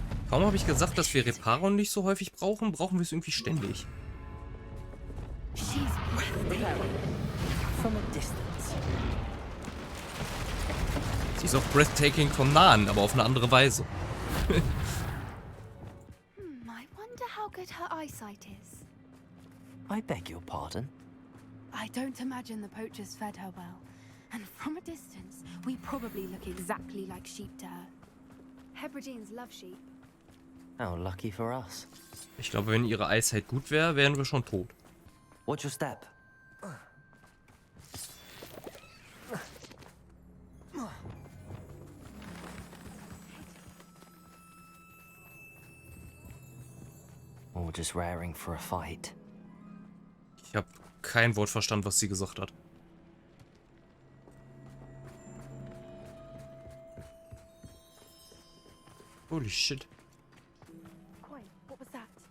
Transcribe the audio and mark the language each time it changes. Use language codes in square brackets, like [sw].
[de] Kaum habe ich gesagt, dass wir Reparon nicht so häufig brauchen, brauchen wir es irgendwie ständig. [en] She's breathtaking. From a distance. [de] Sie ist auch breathtaking vom Nahen, aber auf eine andere Weise. [en] I wonder how good her eyesight is. I beg your pardon? I don't imagine the poachers fed her well. And from a distance, we probably look exactly like sheep to her. Hebrideans love sheep. How lucky for us. [de] Ich glaube, wenn ihre Eyesight gut wäre, wären wir schon tot. [en] Watch your step. Or just raring for a fight. [de] Ich habe kein Wort verstanden, was sie gesagt hat. [en] Holy shit. Coin, what was that?